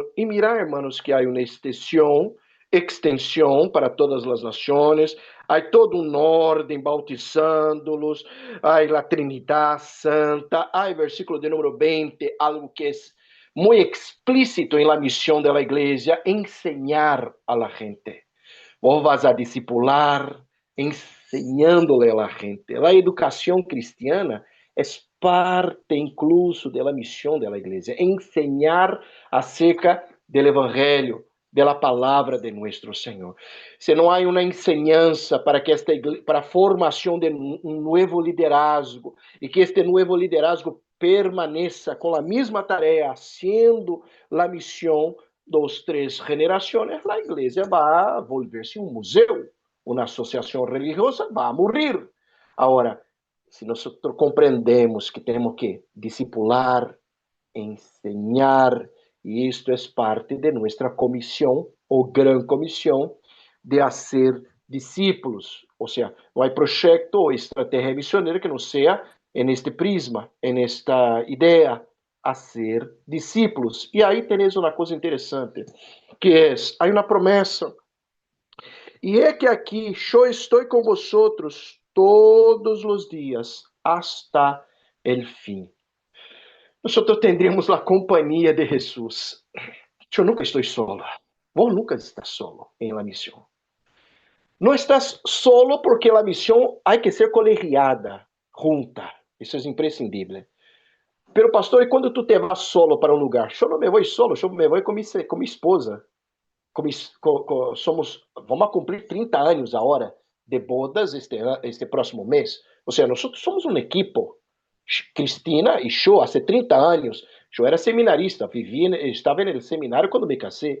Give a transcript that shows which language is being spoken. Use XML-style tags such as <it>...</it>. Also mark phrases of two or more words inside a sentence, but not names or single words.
<pt>E mirar, hermanos, que há uma extensão para todas as nações, há toda uma ordem bautizando-los, há a Trinidade Santa, há o versículo de número 20, algo que é muito explícito em la missão da igreja,</pt> <es>enseñar a la gente. Vos vas a discipular, enseñándole a la gente. A educação cristiana é parte incluso da missão da igreja, enseñar acerca do evangelho, da palavra de nosso Senhor. Se não há uma enseñança para que para a formação de um novo liderazgo e que este novo liderazgo permaneça com a mesma tarefa, sendo a missão das 3 gerações, a igreja vai volver-se um museu una asociación religiosa, va a morir. Ahora, si nosotros comprendemos que tenemos que discipular, enseñar, y esto es parte de nuestra comisión o gran comisión de hacer discípulos. O sea, no hay proyecto o estrategia misionera que no sea en este prisma, en esta idea, hacer discípulos.</es> <pt>E aí tenéis uma coisa interessante, que é, há uma promessa, e é que aqui, eu estou com vosotros todos os dias,</pt> <es>hasta el fim.</es> <pt>Nós tendremos a companhia de Jesus. Eu nunca estou solo. Vos nunca estás solo em la missão. Não estás solo porque a missão há que ser colegiada, junta. Isso é imprescindível. Pero, pastor, e quando tu te vas solo para um lugar? Eu não me vou solo, eu me vou com minha esposa. Vamos a cumprir 30 anos agora de bodas este próximo mês. Ou seja, nós somos um equipo. Cristina e eu, há 30 anos, eu era seminarista, estava no seminário quando me casei.</pt>